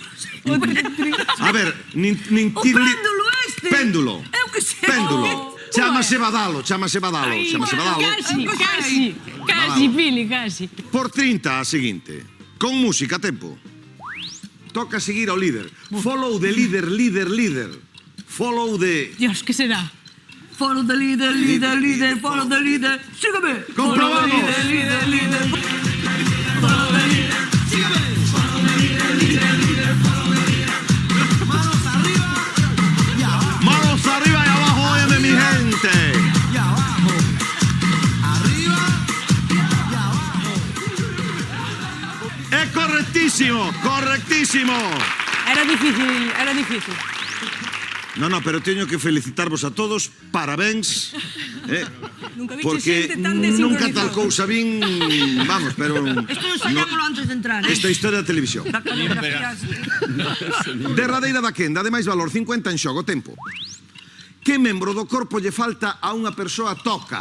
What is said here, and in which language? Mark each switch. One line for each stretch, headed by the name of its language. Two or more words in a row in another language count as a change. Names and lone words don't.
Galician: A ver, nin O tirli... péndulo este. Péndulo. Eu que sei. Péndulo. Chámase badalo, chámase badalo, chámase badalo. Casi, Pili, casi. Por 30 a seguinte. Con música, tempo. Toca seguir ao líder.
English: Follow the
Spanish: líder, líder, líder.
English: Follow the...
Galician: Dios, que será?
Spanish: Foro de líder, líder, líder, foro de líder. Sígueme.
Galician: Comprobamos.
Spanish: Foro de líder, líder, líder. Manos arriba y abajo, óyeme mi gente. Es correctísimo, correctísimo. Era difícil, era difícil.
Galician: No, pero teño que felicitarvos a todos, parabéns, Nunca viche porque xente tan nunca desincronizada. tal cousa vin, vamos, pero Esto enseñámoslo antes de entrar. esta historia da televisión. Da coreografía. Derradeira da quenda, de máis valor, 50 en xogo, tempo. Que membro do corpo lle falta a unha persoa toca?